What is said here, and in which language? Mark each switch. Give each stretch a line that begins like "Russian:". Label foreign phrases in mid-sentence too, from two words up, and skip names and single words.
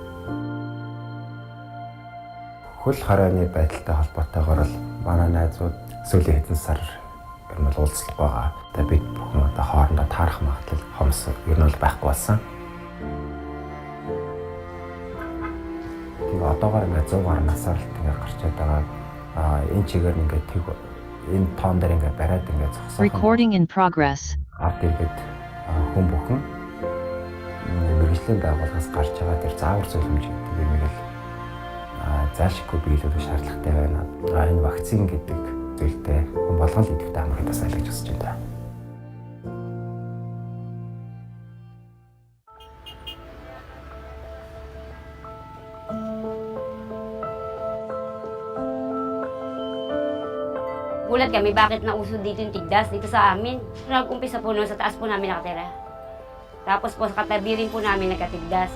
Mongolian: Хөл хорооны байдалтай холбоотойгоор л манай найзууд сүүлийн хэдэн сар ер нь уулзлага байгаа. Одоо бид бүхэн одоо хоорондоо таарах магадлал хомс ер нь бол байхгүй болсон. Тэгээ одоогоор ингээд 100 гаруй насаар л ингээд гарчаад байгаа. Энэ чигээр ингээд тэг энэ тоон дээр ингээд бариад ингээд зогсоо.
English: Recording in progress.
Mongolian: Ард иргэд хүн бүхэн мэргэжлийн байгууллагаас гарч байгаа тэр заавар зөвлөмж гэдэг юмыг л заашгүй биелүүлэх шаардлагатай байна. Энэ вакцин гэдэг зүйлтэй хүн болгон л идэвхтэй хамрах тасаа л гэж хүсэж байна.
Filipino: Gulat kami bakit nauso dito yung tigdas dito sa amin. Nag-umpisa po noon sa taas po namin nakatira. Tapos po sa katabi rin po namin nagkatigdas.